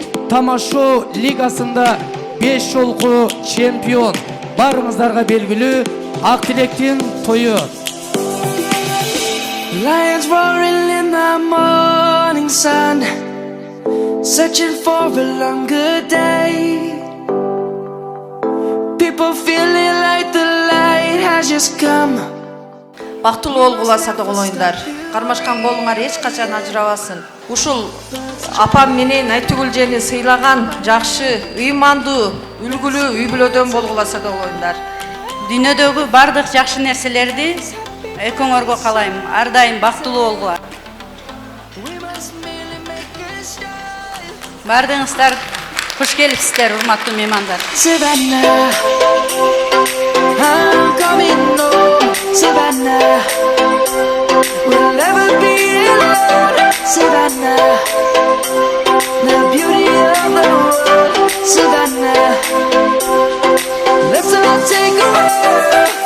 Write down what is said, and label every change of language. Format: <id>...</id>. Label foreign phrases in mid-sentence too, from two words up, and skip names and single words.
<kk>Тамашу лигасында 5 жолғы чемпион барыңыздарға белгілі Ақтілектің тойы.</kk> <en>Lions roaring in the morning sun, searching for a longer day. People feeling like the light has just come.</en> <ky>Бактылуу болгула садыгыл оюндар. Кармашкан колуңар эч качан ажырабасын. Ушул апам менен Айтүгүл жени сыйлаган жакшы, ыймандуу, үлгүлүү үй бүлөдөн болгула садыгыл оюндар. Дүйнөдөгү бардык жакшы нерселерди экөөңөргө каалайм. Ар дайым бактылуу болгула. Бардыгыңыздар куш келипсиздер, урматтуу меймандар.</ky> <en>Savannah, I'm coming home. Savannah, we'll never be alone. Savannah, the beauty of the world. Savannah, let's all take a walk.</en>